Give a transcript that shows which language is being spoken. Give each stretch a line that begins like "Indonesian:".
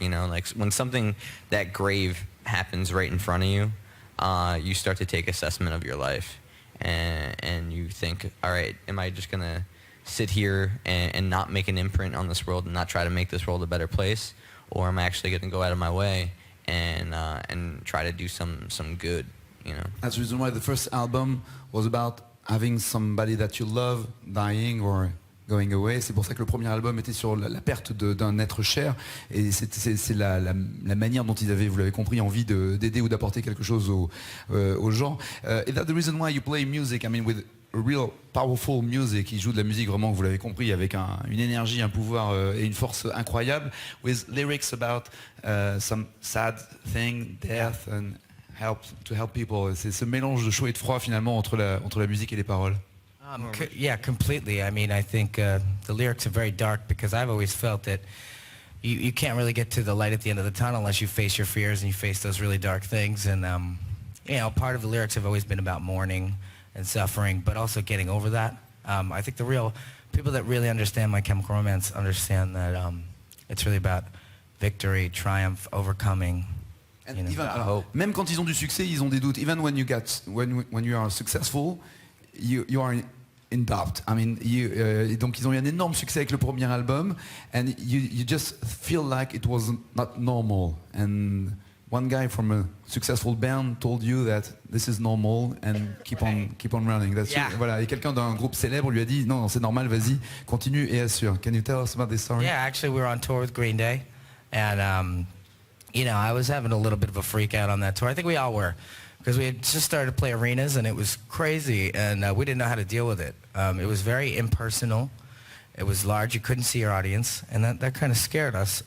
English: Like when something that grave happens right in front of you, you start to take assessment of your life, and you think, all right, am I just gonna sit here and not make an imprint on this world and not try to make this world a better place, or am I actually going to go out of my way and try to do some good, That's the reason why the first album was about having somebody that you love dying or going away.
French: C'est pour ça que le premier album était sur la perte d'un être cher, et c'est la manière dont ils avaient, vous l'avez compris, envie d'aider ou d'apporter quelque chose aux gens.
English: Is that the reason why you play music? I mean, with real powerful music.
French: Il joue de la musique vraiment, vous l'avez compris, avec une énergie, un pouvoir et une force incroyable,
English: with lyrics about some sad thing, death, and to help people.
French: C'est ce mélange de chaud et de froid finalement entre la musique et les paroles.
English: Yeah, completely. I mean, I think the lyrics are very dark because I've always felt that you can't really get to the light at the end of the tunnel unless you face your fears and you face those really dark things. And, part of the lyrics have always been about mourning and suffering, but also getting over that. I think the people that really understand My Chemical Romance understand that it's really about victory, triumph, overcoming.
French: Alors, même quand ils ont du succès, ils ont des doutes.
English: Even when you are successful, you are in doubt. I mean,
French: donc ils ont eu un énorme succès avec le premier album,
English: and you just feel like it was not normal. And one guy from a successful band told you that this is normal and keep on running.
French: Voilà. Et quelqu'un d'un groupe célèbre lui a dit non, c'est normal, vas-y, continue et assure.
English: Can you tell us about this story? Yeah, actually, we were on tour with Green Day, and I was having a little bit of a freak out on that tour. I think we all were, because we had just started to play arenas, and it was crazy, and we didn't know how to deal with it. It was very impersonal. It was large. You couldn't see your audience, and that kind of scared us.